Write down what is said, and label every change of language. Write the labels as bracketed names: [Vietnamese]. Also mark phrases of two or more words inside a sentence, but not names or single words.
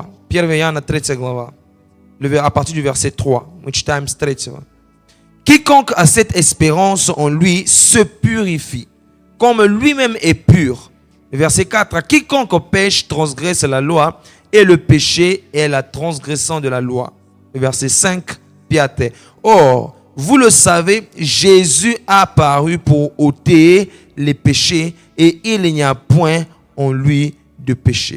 [Russian] Первое Иоанна, 3 глава. [French] À partir du verset 3. [Russian] Мы читаем с 3. [French] Quiconque a cette espérance en lui se purifie, comme lui-même est pur. Verset 4. Quiconque pêche transgresse la loi, et le péché est la transgression de la loi. Verset 5. Piate. Or, vous le savez, Jésus a apparu pour ôter les péchés, et il n'y a point en lui de péché.